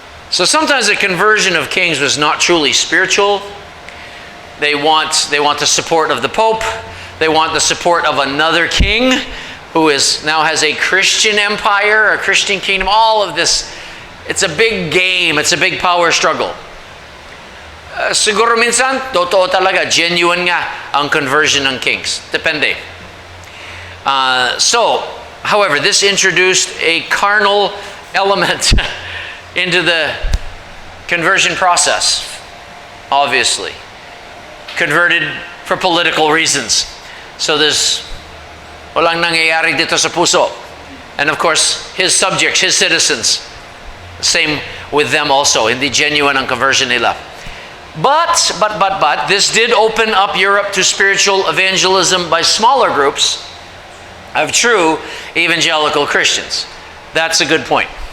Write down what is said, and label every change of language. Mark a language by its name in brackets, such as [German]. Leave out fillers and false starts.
[English] So sometimes the conversion of kings was not truly spiritual. They want the support of the Pope. They want the support of another king who now has a Christian empire, a Christian kingdom. All of this, it's a big game. It's a big power struggle. [Filipino] Siguro minsan, totoo talaga, genuine nga ang conversion ng kings. Depende. [English] However, this introduced a carnal element into the conversion process, obviously. Converted for political reasons. So there's [Filipino] walang nangyayari dito sa puso. [English] And of course, his subjects, his citizens, same with them also, [Filipino] hindi genuine ang conversion nila. [English] But, this did open up Europe to spiritual evangelism by smaller groups of true evangelical Christians. That's a good point.